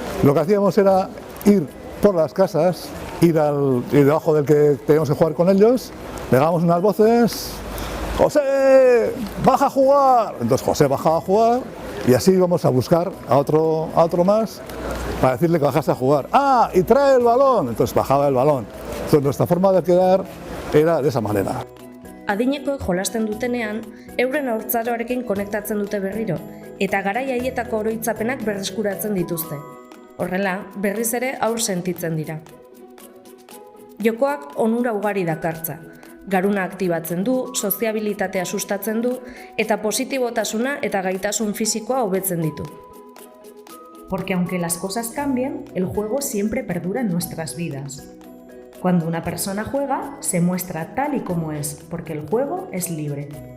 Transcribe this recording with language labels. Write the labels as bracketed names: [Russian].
[Spanish] Lo que hacíamos era ir por las casas, ir debajo del que teníamos que jugar con ellos, pegábamos unas voces, ¡José, baja a jugar! Entonces José bajaba a jugar Y así íbamos a buscar a otro más para decirle que bajase a jugar. ¡Ah! Y trae el balón. Entonces bajaba el balón. Entonces nuestra forma de quedar era de esa manera. [Basque] Adinekoek jolasten dutenean, euren haurtzaroarekin konektatzen dute berriro, eta garai haietako oroitzapenak berreskuratzen dituzte. Horrela, berriz ere haur sentitzen dira. Jokoak onura ugari dakartza. Garuna aktibatzen du, soziabilitatea sustatzen du, eta positibotasuna eta gaitasun fisikoa hobetzen ditu. [Spanish] Porque aunque las cosas cambien, el juego siempre perdura en nuestras vidas. Cuando una persona juega, se muestra tal y como es, porque el juego es libre.